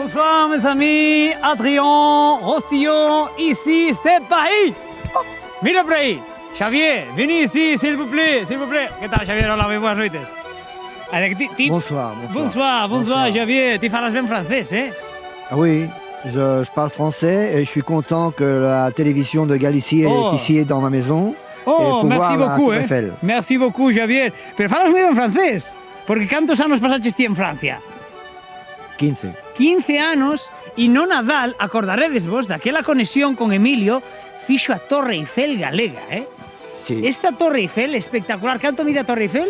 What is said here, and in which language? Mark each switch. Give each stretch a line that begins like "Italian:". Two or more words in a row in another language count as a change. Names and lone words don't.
French: Bonsoir mes amis, Adrien, Rostillon, ici c'est Paris.
Galician: Mira por aí,
French: Xavier, vení ici, s'il vous plaît, s'il vous plaît.
Galician: Que tal, Xavier? Hola, moi boas noites.
French: Bonsoir,
Galician: Bonsoir, Xavier. Tu falas ben francés, eh?
French: Ah oui, je parle français et je suis content que la télévision de Galicie est ici dans ma maison. Oh, merci beaucoup, la Tour Eiffel. Merci beaucoup, Xavier.
Galician: Pero falas moi ben francés. Porque cantos anos pasaches ti en Francia? 15. 15 anos e no Nadal, acordaredes vos daquela conexión con Emilio, fixo a Torre Eiffel galega, eh? Sí. Esta Torre Eiffel espectacular. Canto mide a Torre Eiffel?